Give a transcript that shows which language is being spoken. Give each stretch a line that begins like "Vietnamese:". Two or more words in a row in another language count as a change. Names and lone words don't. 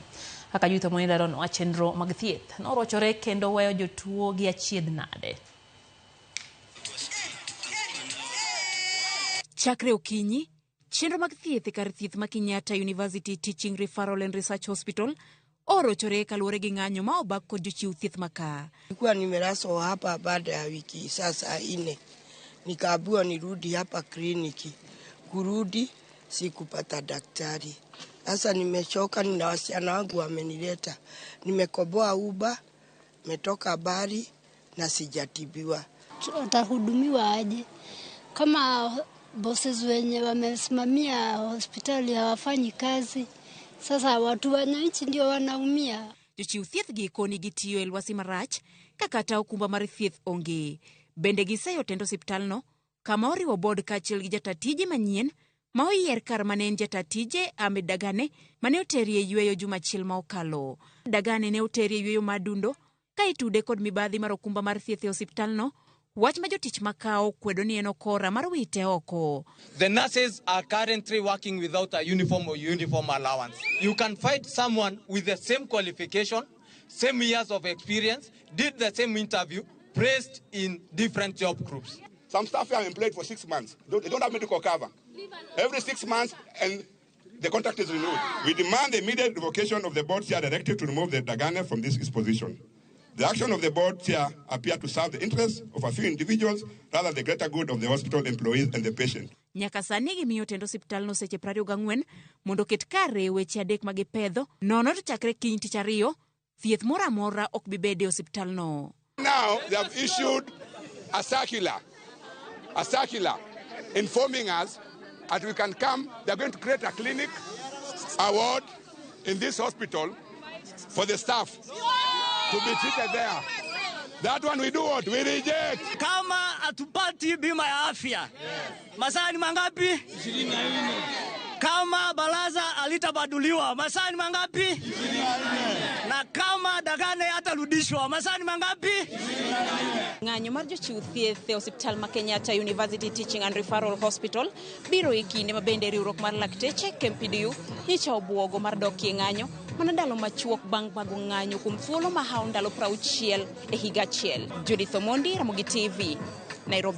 Luo (Kenya and Tanzania): Kaka Judith Omondi lero no chenro mag thieth norochore kendo weyo jotuo gi achiedh nade. Chakre okinyi, chenro mag thieth kar thieth ma Kenyatta University Teaching Referral and Research Hospital orochore kaluwore gi ng'anyo ma obak kod jochiw thieth maka.
Swahili: Nilikuwa nimeraswa hapa baada ya wiki sasa 4. Nikaambiwa nirudi hapa kliniki. Kurudi sikupata daktari. Sasa nimechoka, nina wasichana wangu wamenileta. Nimekoboa uba, metoka Bari na sijatibiwa. Utahudumiwa aje? Kama bosses wenye wamesimamia hospitali hawafanyi kazi, sasa watu wananchi ndio wanaumia.
Luo (Kenya and Tanzania): Jochiw thieth gi koni gitiyo elwasi marach kakata okumba mar thieth onge. Bende giseyo tendo osiptal no kama oriwo board kaachiel gi jatatije manyien ma oyier kar manen jatatije Ahmed Dagane mane oterie yweyo jumachiel ma okalo. Dagane ne oterie yweyo madundo ka itude kod mibadhi mar okumba mar thieth e osiptal no. Wach ma jotich makao kwedo ni eno kora mar wite oko.
English: The nurses are currently working without a uniform or uniform allowance. You can find someone with the same qualification, same years of experience, did the same interview, placed in different job groups. Some staff are employed for 6 months. They don't have medical cover. Every 6 months and the contract is renewed. We demand the immediate revocation of the board chair directive to remove the Dagane from this position. The action of the board chair appear to serve the interests of a few individuals rather than the greater good of the hospital employees and the patient.
Luo (Kenya and Tanzania): Nyaka sani gimiyo tendo osiptal no seche 24 mondo ket kare weche adek magipedho nono to chakre kiny tich ariyo thieth moro amora ok bibede osiptal no.
English: Now they have issued a circular informing us that we can come. They are going to create a clinic, a ward in this hospital for the staff to be treated there. That one we do what? We reject.
Swahili: Kama atupati bima ya afya. Masaa ni mangapi? 24. Kama baraza alitabaduliwa, masaa ni mangapi? 24. Na kama Dagane atarudishwa, masaa ni mangapi? 24.
Luo (Kenya and Tanzania): Ng'anyo mar jochiw thieth e osiptal ma Kenyatta University Teaching and Referral Hospital biro e kinde mabende riwruok mar lakteche KMPDU nyicha obwogo mar dokie ng'anyo mana ndalo machuok bang' bago ng'anyo kuom thuolo ma hawo ndalo 60 e higa achiel. Judith Omondi, Ramogi TV, Nairobi.